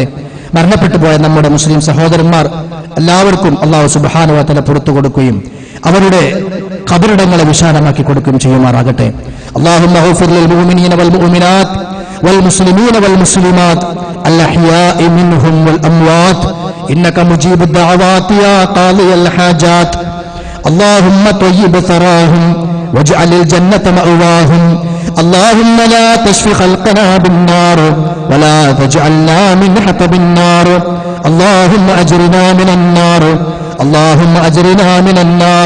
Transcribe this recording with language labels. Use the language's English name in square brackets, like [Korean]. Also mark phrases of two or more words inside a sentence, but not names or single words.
[Malayalam] മരണപ്പെട്ടു പോയ നമ്മുടെ മുസ്ലിം സഹോദരന്മാർ എല്ലാവർക്കും അല്ലാഹു [Arabic] سبحانه وتعالى [Malayalam] പുറത്തു കൊടുക്കുകയും അവരുടെ ഖബറിടങ്ങളെ വിശാലമാക്കി കൊടുക്കുകയും ചെയ്യുമാറാകട്ടെ. [Arabic] اللهم اغفر للمؤمنين والمؤمنات والمسلمين والمسلمات الأحياء منهم والأموات إنك مجيب الدعوات يا قاضي الحاجات. اللهم طيب ثراهم واجعل الجنة مأواهم. اللهم لا تشف خلقنا بالنار ولا تجعلنا من حطب النار. اللهم أجرنا من النار. اللهم أجرنا من النار.